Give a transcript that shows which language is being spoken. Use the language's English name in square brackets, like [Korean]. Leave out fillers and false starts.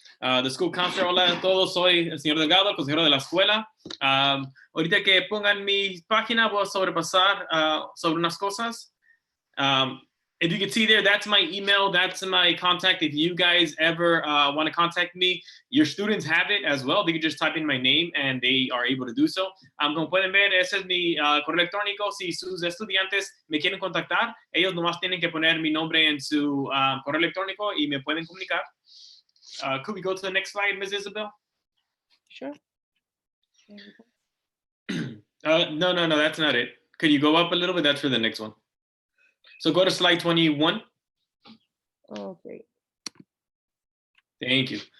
[English] the school counselor. [Spanish] Hola a todos, soy el señor Delgado, el consejero de la escuela. Ahorita que pongan mi página, voy a sobrepasar sobre unas cosas. [English] If you can see there, that's my email, that's my contact. If you guys ever want to contact me, your students have it as well. They can just type in my name and they are able to do so. [Spanish] Como pueden ver, ese es mi correo electrónico. Si sus estudiantes me quieren contactar, ellos nomás tienen que poner mi nombre en su correo electrónico y me pueden comunicar. [English] Could we go to the next slide, Ms. Isabel? Sure. No, that's not it. Could you go up a little bit? That's for the next one. So go to slide 21. Okay. Thank you.